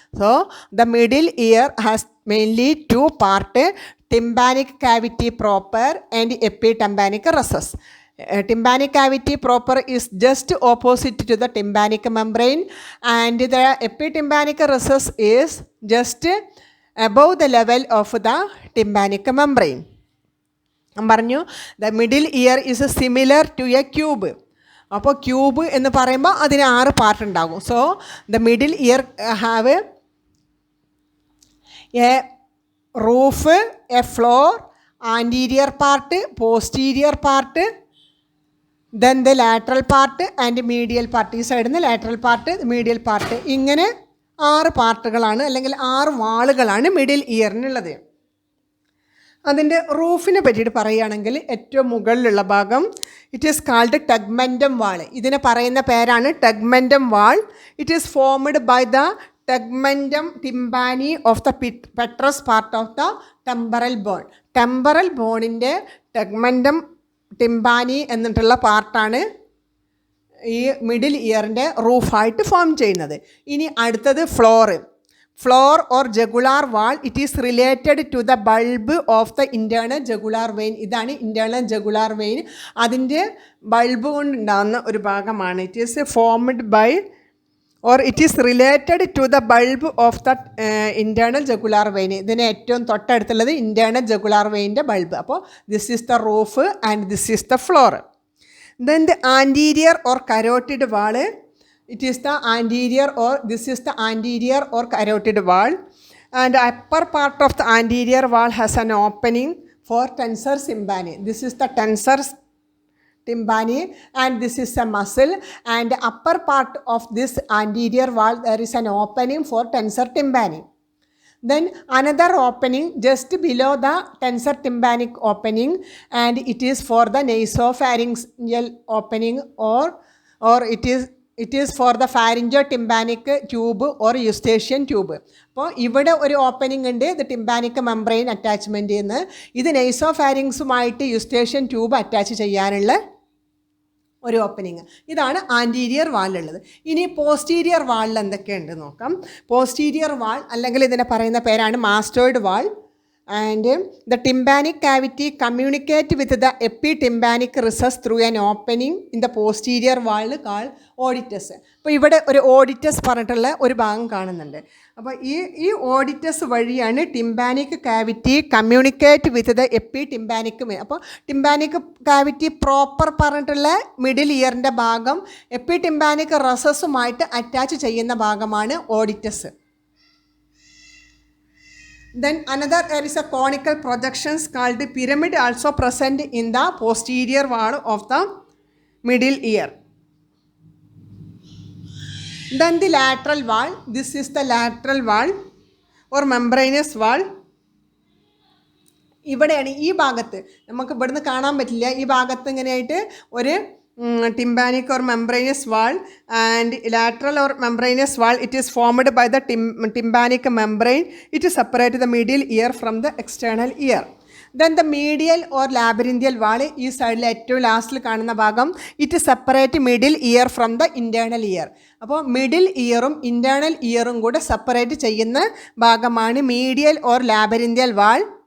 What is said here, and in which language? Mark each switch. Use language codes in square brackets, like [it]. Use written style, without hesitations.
[en] So the middle ear has mainly two part, tympanic cavity proper and epitympanic recess. Tympanic cavity proper is just opposite to the tympanic membrane, and the epitympanic recess is just above the level of the tympanic membrane. [ml] പറഞ്ഞു [en] the middle ear is similar to a cube. [ml] അപ്പോൾ cube എന്ന് പറയുമ്പോൾ അതിന് 6 part ഉണ്ടാകും. [en] So the middle ear have a roof, a floor, anterior part, posterior part, then the lateral part and medial part. [ml] ഈ സൈഡിൽ നിന്ന് lateral part, മീഡിയൽ part, ഇങ്ങനെ 6 പാർട്ടുകളാണ് അല്ലെങ്കിൽ 6 വാളുകളാണ് മിഡിൽ ഇയറിനുള്ളത്. അതിൻ്റെ റൂഫിനെ പറ്റിയിട്ട് പറയുകയാണെങ്കിൽ ഏറ്റവും മുകളിലുള്ള ഭാഗം [en] It is called tegmentum wall. [ml] ഇതിനെ പറയുന്ന പേരാണ് ടെഗ്മെൻറ്റം വാൾ. [en] It is formed by the tegmentum tympani of the petrous part of the temporal bone. [ml] Temporal ബോണിൻ്റെ ടെഗ്മെൻറ്റം ടിമ്പാനി എന്നിട്ടുള്ള പാർട്ടാണ് ഈ മിഡിൽ ഇയറിൻ്റെ റൂഫായിട്ട് ഫോം ചെയ്യുന്നത്. ഇനി അടുത്തത് [en] floor or jugular wall. It is related to the bulb of the internal jugular vein. [ml] ഇതാണ് internal jugular vein. അതിൻ്റെ bulb കൊണ്ടുണ്ടാകുന്ന ഒരു ഭാഗമാണ്. [en] It is formed by or it is related to the bulb of the internal jugular vein. [ml] ഇതിന് ഏറ്റവും തൊട്ടടുത്തുള്ളത് internal jugular vein bulb. [en] അപ്പോൾ this is the roof and this is the floor. Then the anterior or carotid wall. It is the anterior or this is the anterior or carotid wall. and upper part of the anterior wall has an opening for tensor tympani. This is the tensor tympani and this is a muscle, and upper part of this anterior wall there is an opening for tensor tympani. Then another opening just below the tensor tympanic opening, and it is for the nasopharyngeal opening or it is for the pharyngotympanic tube or eustachian tube. [ml] അപ്പോൾ ഇവിടെ ഒരു opening ഉണ്ട്, ഇത് tympanic membrane attachment എന്ന്. ഇത് നെയ്സോഫാരിങ്സുമായിട്ട് Eustachian tube attach ചെയ്യാനുള്ള ഒരു opening. ഇതാണ് ആൻറ്റീരിയർ വാളിലുള്ളത്. ഇനി പോസ്റ്റീരിയർ വാളിൽ എന്തൊക്കെയുണ്ട് നോക്കാം. പോസ്റ്റീരിയർ വാൾ അല്ലെങ്കിൽ ഇതിനെ പറയുന്ന പേരാണ് mastered wall. [en] And the tympanic cavity communicate with the epitympanic recess through an opening in the posterior wall call aditus. [ml] അപ്പോൾ ഇവിടെ ഒരു ഓഡിറ്റസ് പറഞ്ഞിട്ടുള്ള ഒരു ഭാഗം കാണുന്നുണ്ട്. അപ്പോൾ ഈ ഓഡിറ്റസ് വഴിയാണ് [en] Tympanic cavity communicate with the epitympanic. [ml] അപ്പോൾ ടിംപാനിക് കാവിറ്റി പ്രോപ്പർ പറഞ്ഞിട്ടുള്ള മിഡിൽ ഇയറിൻ്റെ ഭാഗം എപ്പിടിംപാനിക് റസസുമായിട്ട് അറ്റാച്ച് ചെയ്യുന്ന ഭാഗമാണ് ഓഡിറ്റസ്. [en] Then another there is a conical projections called pyramid also present in the posterior wall of the middle ear. Then the lateral wall, this is the lateral wall or membranous wall. [ml] ഇവിടെയാണ് ഈ ഭാഗത്ത് നമുക്ക് ഇവിടുന്ന് കാണാൻ പറ്റില്ല. ഈ ഭാഗത്ത് ഇങ്ങനെയായിട്ട് ഒരു [en] tympanic or membranous wall and lateral or membranous wall. It is formed by the tympanic membrane. It separates the middle ear from the external ear. Then the medial or labyrinthial wall [ml] ഈ സൈഡിൽ ഏറ്റവും ലാസ്റ്റിൽ കാണുന്ന ഭാഗം [en] It separate middle ear from the internal ear. [ml] അപ്പോൾ middle ഇയറും internal ഇയറും കൂടെ separate ചെയ്യുന്ന ഭാഗമാണ് മീഡിയൽ ഓർ ലാബറിന്ത്യൽ വാൾ.